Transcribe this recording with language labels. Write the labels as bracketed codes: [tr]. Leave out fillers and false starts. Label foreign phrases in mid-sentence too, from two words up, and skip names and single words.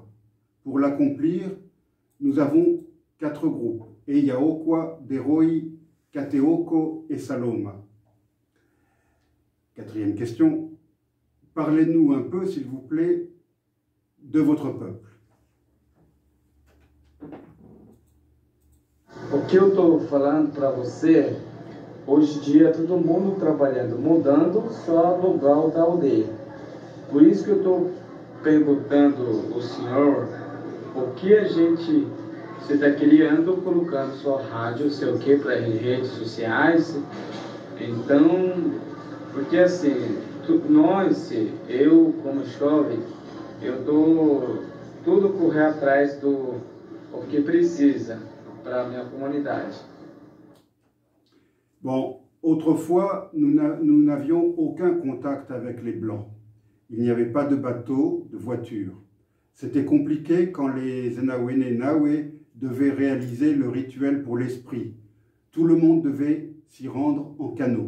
[fr] Pour l'accomplir, nous avons 4 groupes. Eyaokwa, Deroi, Kateoko et Saloma. 4e question. Parlez-nous un peu, s'il vous plaît, de votre peuple. [pt] O que eu estou falando para você, hoje em dia todo mundo trabalhando, mudando só o lugar da aldeia. Por isso que eu estou perguntando ao senhor o que a gente, você está criando, colocando só rádio, sei o que, para redes sociais. Então, porque assim, nós, eu como jovem, eu estou tudo correr atrás do o que precisa para a minha comunidade. [fr] Bon, autrefois, nous n'avions aucun contact avec les Blancs. Il n'y avait pas de bateau, de voiture. C'était compliqué quand les Enawene Nawe devaient réaliser le rituel pour l'esprit. Tout le monde devait s'y rendre en canot.